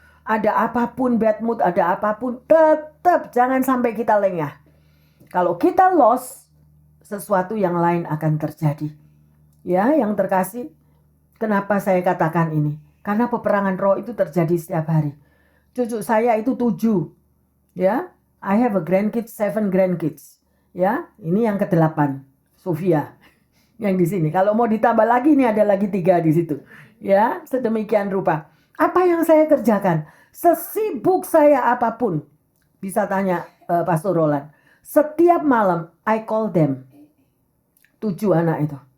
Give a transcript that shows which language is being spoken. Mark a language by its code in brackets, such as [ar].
[id] Ada apapun bad mood, ada apapun, tetap jangan sampai kita lengah. Kalau kita lost, sesuatu yang lain akan terjadi. Ya, yang terkasih, kenapa saya katakan ini? Karena peperangan roh itu terjadi setiap hari. Cucu saya itu 7. [en] Ya, I have a grandkids, 7 grandkids. [id] Ya, ini yang ke-8, Sofia. Yang di sini. Kalau mau ditambah lagi, ini ada lagi 3 di situ. Ya, sedemikian rupa. Apa yang saya kerjakan? Sesibuk saya apapun, bisa tanya Pastor Roland. Setiap malam, [en] I call them. [id] 7 anak itu.